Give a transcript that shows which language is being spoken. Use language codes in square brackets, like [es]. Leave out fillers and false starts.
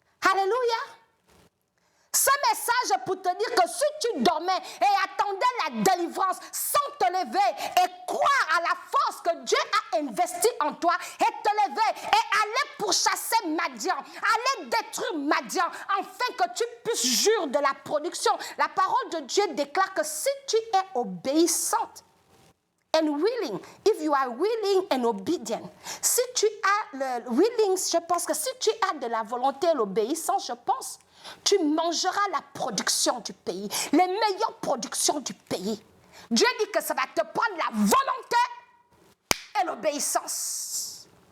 [fr] Alléluia. Ce message pour te dire que si tu dormais et attendais la délivrance sans te lever et croire à la force que Dieu a investie en toi et te lever et aller pourchasser Madian, aller détruire Madian afin que tu puisses jurer de la production. La parole de Dieu déclare que si tu es obéissante [en] and willing. If you are willing and obedient. [fr] Si tu as le willing, je pense que si tu as de la volonté et l'obéissance, je pense, tu mangeras la production du pays, les meilleures productions du pays. Dieu dit que ça va te prendre la volonté et l'obéissance.